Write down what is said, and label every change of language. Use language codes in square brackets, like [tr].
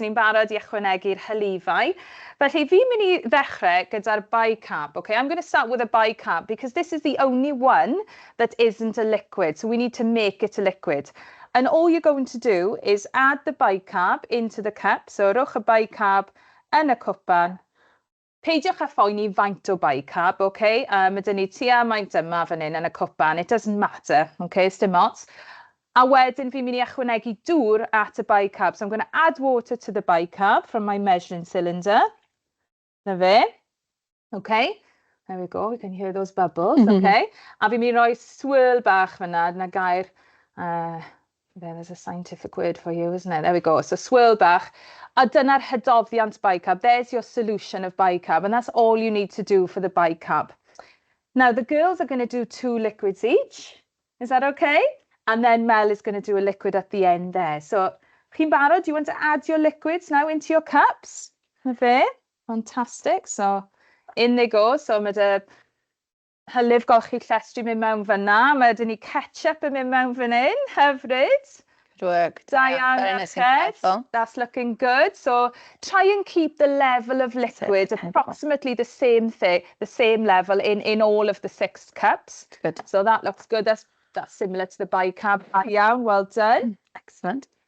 [cy] Ni'n barod I ychwanegu'r hylifau. Felly fi'n mynd I ddechrau gyda'r bicarb. [en] Okay, I'm going to start with a bicarb because this is the only one that isn't a liquid. So we need to make it a liquid. And all you're going to do is add the bicarb into the cup. [cy] So rhowch y bicarb yn y cwpan. Peidiwch â phoeni faint o bicarb, okay? Mae dyn ni tua maint yma fan hyn yn y cwpan. [en] It doesn't matter, okay? [cy] Dim ots. A wedyn fi'n mynd I ychwanegu dŵr at y bicarb. [en] So I'm going to add water to the bicarb from my measuring cylinder. [cy] Na fe. [en] Okay. There we go. We can hear those bubbles. Okay. [cy] A fi'n mynd I roi swirl bach fyna. Na gair. [en] There's a scientific word for you, isn't it? There we go. So swirl bach. [cy] A dyna'r hydoddiant bicarb. [en] There's your solution of bicarb. And that's all you need to do for the bicarb. Now, the girls are going to do 2 liquids each. Is that okay? And then Mel is going to do a liquid at the end there. So, [cy] chi'n barod, [en] do you want to add your liquids now into your cups? [cy] Na fe? [en] Fantastic. So, in they go. [cy] So mae dy hylif golchi llestri mynd mewn fyna. Mae dyn ni ketchup yn mynd mewn fan hyn, hyfryd. [en] Good work. [cy] Da iawn, [en] Very nice and [cy] merched. [en] careful. That's looking good. So try and keep the level of liquid approximately the same thing, the same level in all of the 6 cups. Good. So that looks good. That's similar to the bicarb. [cy] Da iawn, [en] well done. Excellent.